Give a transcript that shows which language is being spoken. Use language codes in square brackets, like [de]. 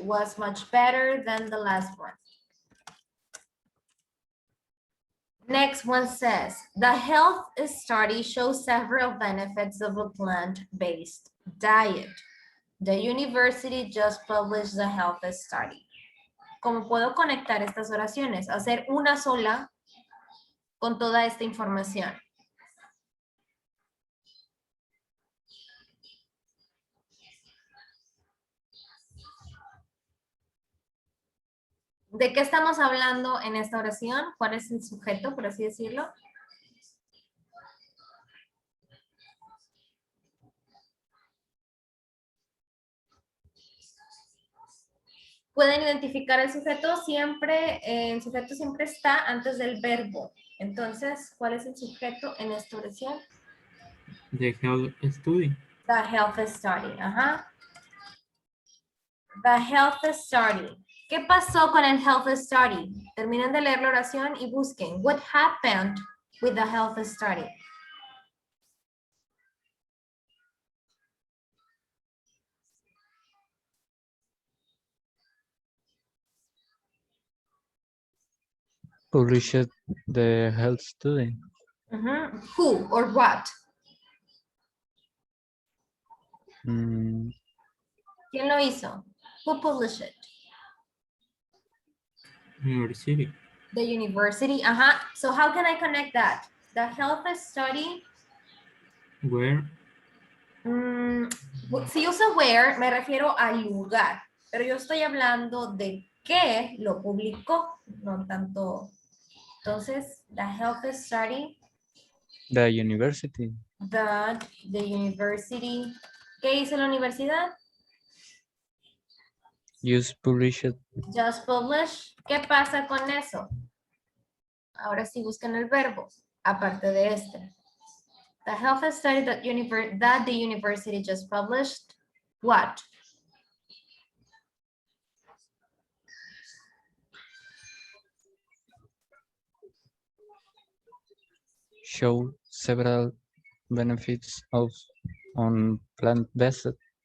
[en] Was much better than the last one. Next one says, the health study shows several benefits of a plant-based diet. The university just published the health study. [es] ¿Cómo puedo conectar estas oraciones? Hacer una sola con toda esta información. ¿De qué estamos hablando en esta oración? ¿Cuál es el sujeto, por así decirlo? Pueden identificar el sujeto siempre, el sujeto siempre está antes del verbo. Entonces, ¿cuál es el sujeto en esta oración? [en] The health study. The health study, ajá. The health study. [es] ¿Qué pasó con el health study? Terminen de leer la oración y busquen. [en] What happened with the health study? Published the health study. Who or what? Mm, [es] ¿Quién lo hizo? [en] Who published it? University. The university, ajá. So how can I connect that? The health study. Where [es] Si uso where, me refiero al lugar, pero yo estoy hablando de qué lo publicó, no tanto. Entonces, [en] the health study, the university. the university. [es] ¿Qué hizo la universidad? [en] Just published. Just publish. [es] ¿Qué pasa con eso? Ahora sí busquen el verbo, aparte de este. [en] The health study that the university just published, what? Show several benefits of on plant-based.